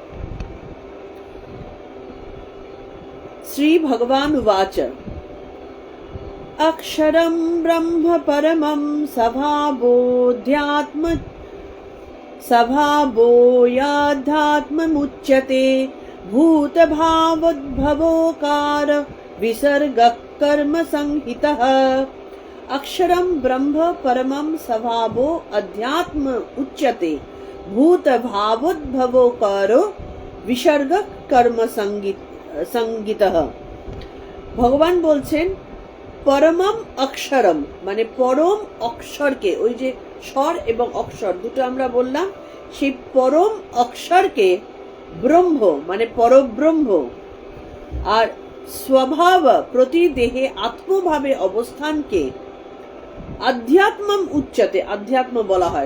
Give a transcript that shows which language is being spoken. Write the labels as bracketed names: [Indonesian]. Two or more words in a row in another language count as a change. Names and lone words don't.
[Sanskrit] শ্রী ভগবান উবাচ অক্ষরম ব্রহ্ম পরমম স্বভাবোয়াধ্যাত্মমুচ্যতে ভূতভাবোদ্ভবোকার বিসর্গঃ কর্ম সংহিতঃ। अक्षरम ब्रह्म परमं स्वभावो अध्यात्म उच्यते भूत भावोद्भवोकारो विसर्ग कर्म संगीतः। [Bangla] ভগবান বলছেন [Sanskrit] পরমম অক্ষরম [Bangla] মানে পরম অক্ষরকে, ওই যে স্বর এবং অক্ষর দুটো আমরা বললাম, সেই পরম অক্ষরকে ব্রহ্ম মানে পরব্রহ্ম, আর স্বভাব প্রতি দেহে আত্মভাবে অবস্থানকে [Sanskrit] আধ্যাত্মম উচ্চতে, [Bangla] আধ্যাত্ম বলা হয়।